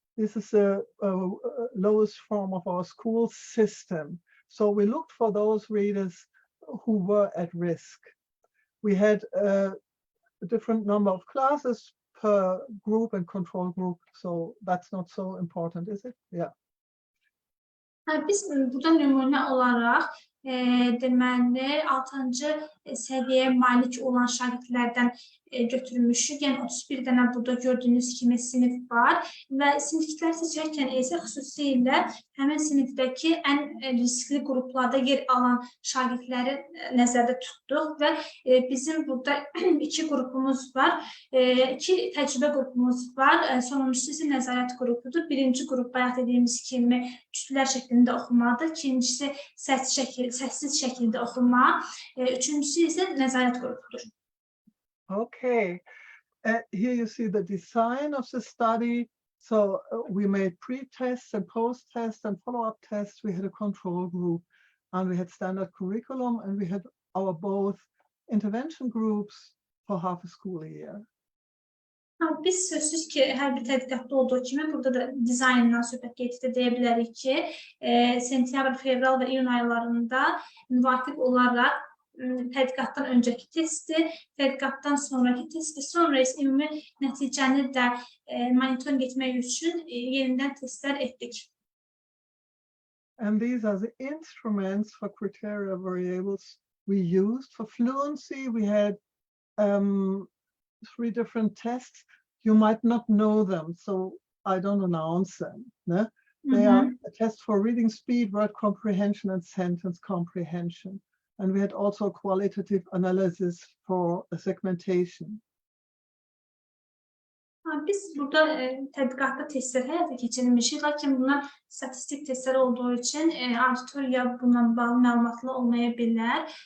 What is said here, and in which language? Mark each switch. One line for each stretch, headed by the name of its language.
English: This is the lowest form of our school system. So we looked for those readers who were at risk. We had a different number of classes per group and control group, so that's not so important, is it? Yeah.
Azerbaijani: Biz burada nümunə olaraq deməli 6-cı səviyyəyə malik olan şagirdlərdən götürülmüşük. Yəni 31 dənə burada gördüyünüz kimi sinif var və siniflər seçərkən isə xüsusilə həmin sinifdəki ən riskli qruplarda yer alan şagirdləri nəzərdə tutduq və bizim burada 2 qrupumuz var, 2 təcrübə qrupumuz var, sonuncusu isə nəzarət qrupudur. Birinci qrup bayaq dediyimiz kimi cütlər şəklində oxumadır, ikincisi səssiz şəkildə oxuma, üçüncüsü isə nəzarət qrupudur.
English: Okay, here you see the design of the study. So we made pre-tests and post-tests and follow-up tests. We had a control group and we had standard curriculum and we had our both intervention groups for half a school year.
Azerbaijani: Biz sözsüz ki, hər bir tədqiqatda olduğu kimi burada da dizayndan söhbət getdi deyə bilərik ki, sentyabr, fevral və iyun aylarında müvafiq olaraq tədqiqatdan öncəki testi, tədqiqatdan sonraki testi, sonra isə ümumi nəticəni də monitoring etmək üçün yenidən testlər etdik.
English: And these are the instruments for criteria variables we used. For fluency, we had 3 different tests. You might not know them, so I don't announce them. Ne? They are a test for reading speed, word comprehension, and sentence comprehension. And we had also qualitative analysis for segmentation.
Azerbaijani: Biz burada tədqiqatda testlər həyata keçirilmişik, lakin bunlar statistik testlər olduğu üçün auditoriya bununla bağlı məlumatlı olmaya bilər.